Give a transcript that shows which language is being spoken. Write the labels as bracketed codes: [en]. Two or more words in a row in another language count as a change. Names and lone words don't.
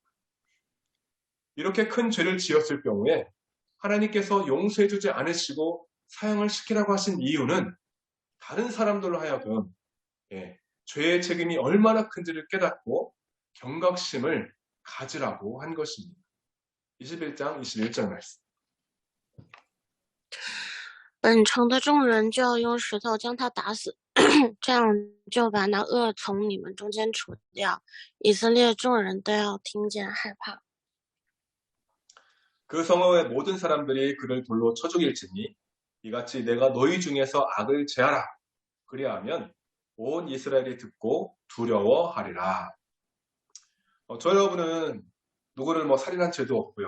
[ko] 이렇게 큰 죄를 지었을 경우에 하나님께서 용서해주지 않으시고 사형을 시키라고 하신 이유는 다른 사람들로 하여금 죄의 책임이 얼마나 큰지를 깨닫고 경각심을 가지라고 한 것입니다. 21장 21절 말씀. [zh] 本城的众人就要用石头将他打死，这样就把那恶从你们中间除掉。以色列众人都要听见害怕。 [ko] 그 성읍의 모든 사람들이 그를 돌로 쳐 죽일지니 이같이 내가 너희 중에서 악을 제하라. 그리하면 온 이스라엘이 듣고 두려워하리라. 저 여러분은 누구를 살인한 죄도 없고요.